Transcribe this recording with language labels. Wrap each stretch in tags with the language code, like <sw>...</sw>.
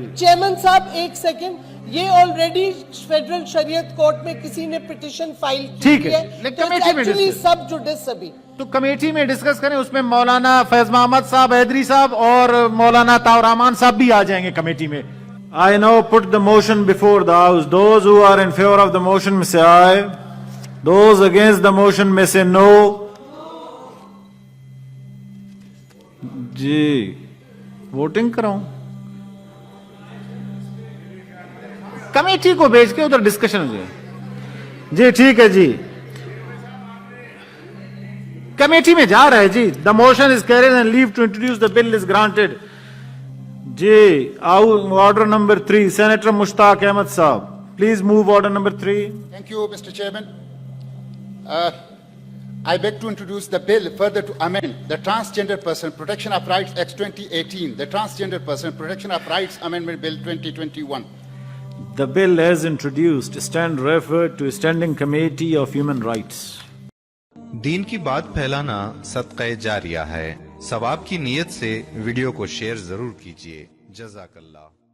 <ur>جی chairman صاحب ایک second. یہ آلریڈی فیڈرل شریعت کورٹ میں کسی نے پٹیشن فائل کی ہے، کمیٹی میں ایکچولی سب جوڈس ابھی تو کمیٹی میں ڈسکس کریں. اس میں مولانا فیض محمد صاحب، حیدری صاحب اور مولانا طاہر رحمان صاحب بھی آ جائیں گے کمیٹی میں.</ur> <en>I now put the motion before the house. Those who are in favor of the motion may say aye. Those against the motion may say no.</en> <ur>جی voting کراؤں کمیٹی کو بھیج کے ادھر ڈسکشن ہو جائے. جی ٹھیک ہے جی committee میں جا رہا ہے.</ur> <en>جی the motion is carried and leave to introduce the bill is granted.</en> <ur>جی order number 3 senator مشتاق احمد صاحب please move order number 3.</ur> <en>Thank you, Mr. Chairman. I beg to introduce the bill further to amend the Transgender Person Protection of Rights Act 2018, the Transgender Person Protection of Rights Amendment Bill 2021. The bill as introduced stand referred to Standing Committee of Human Rights.</en> <ur>دین کی بات پھیلانا صدقہ جاریہ ہے. ثواب کی نیت سے ویڈیو کو شیئر ضرور کیجیے. جزاک اللہ.</ur>